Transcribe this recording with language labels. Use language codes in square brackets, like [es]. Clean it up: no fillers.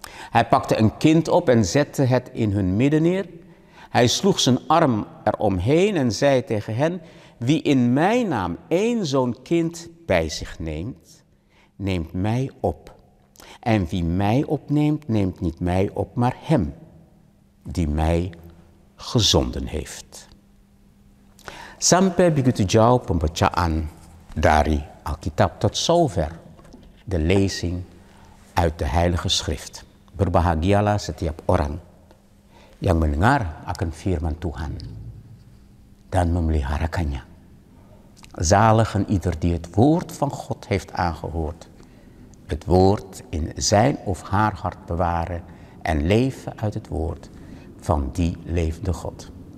[nl] Hij pakte een kind op en zette het in hun midden neer. Hij sloeg zijn arm eromheen en zei tegen hen: wie in mijn naam 1 zo'n kind bij zich neemt, neemt mij op. En wie mij opneemt, neemt niet mij op, maar hem die mij gezonden heeft. [id] Sampai begitu jauh pembacaan dari Alkitab. [nl] Tot zover de lezing uit de Heilige Schrift. [id] Berbahagialah setiap orang yang mendengar akan firman Tuhan dan memeliharakannya. [nl] Zalig en ieder die het woord van God heeft aangehoord, het woord in zijn of haar hart bewaren en leven uit het woord van die levende God.